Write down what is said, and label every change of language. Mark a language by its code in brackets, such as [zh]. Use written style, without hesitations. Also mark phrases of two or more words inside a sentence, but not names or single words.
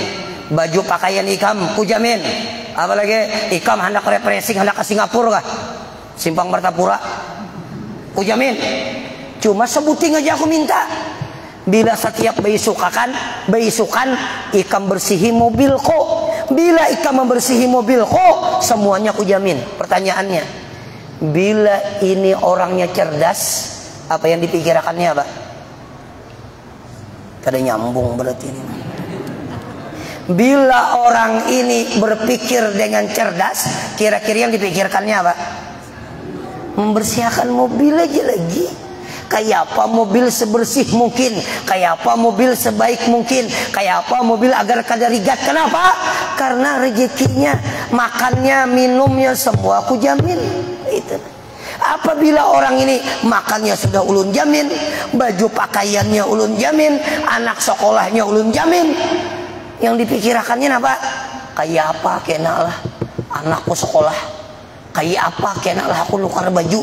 [bjn] Baju pakaian ikam, ku jamin. Apalagi ikam hendak refreshing, hendak ke Singapura kah? Simpang Martapura, ku jamin. Cuma sebuting aja aku minta. Bila setiap beisukan ikam bersihi mobilku. Bila ikam membersihi mobilku, semuanya ku jamin. [id] Pertanyaannya, bila ini orangnya cerdas, apa yang dipikirkannya apa? Kada nyambung berarti ini. Bila orang ini berpikir dengan cerdas, kira-kira yang dipikirkannya apa? Membersihkan mobil aja lagi. [bjn] Kayak apa mobil sebersih mungkin, kayak apa mobil sebaik mungkin, kayak apa mobil agar kada rigat. [id] Kenapa? Karena rezekinya, makannya, minumnya semua aku jamin. Itu. Apabila orang ini makannya sudah ulun jamin, baju pakaiannya ulun jamin, anak sekolahnya ulun jamin, yang dipikirkannya apa? [bjn] Kayak apa kenalah anakku sekolah, kayak apa kenalah aku nukar baju.